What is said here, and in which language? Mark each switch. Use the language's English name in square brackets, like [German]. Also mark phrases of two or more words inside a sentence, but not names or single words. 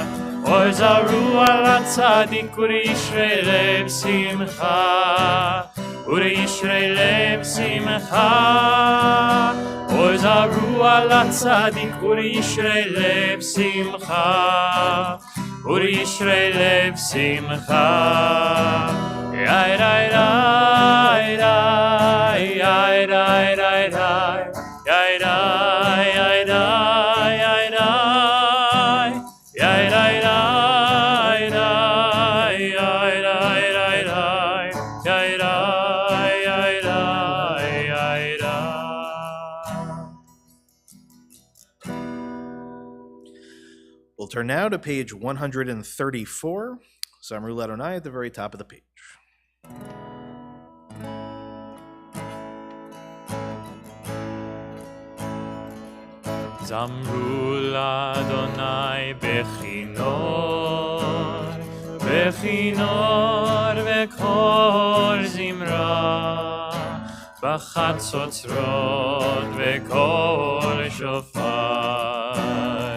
[Hebrew] אור זרוע לצדיק ולישרי לב שמחה. ולישרי לב שמחה. אור זרוע לצדיק ולישרי לב שמחה. ולישרי לב שמחה. יאי די די די יאי די די די יאי די יאי די יאי די יאי די די די יאי די די די יאי די יאי די יאי די. [English] We'll turn now to page 134, Zamru Adonai at the very top of the page. [Hebrew] זמרו לאדוני בכינור, בכינור וקול זמרה, בחצוצרות וקול שופר.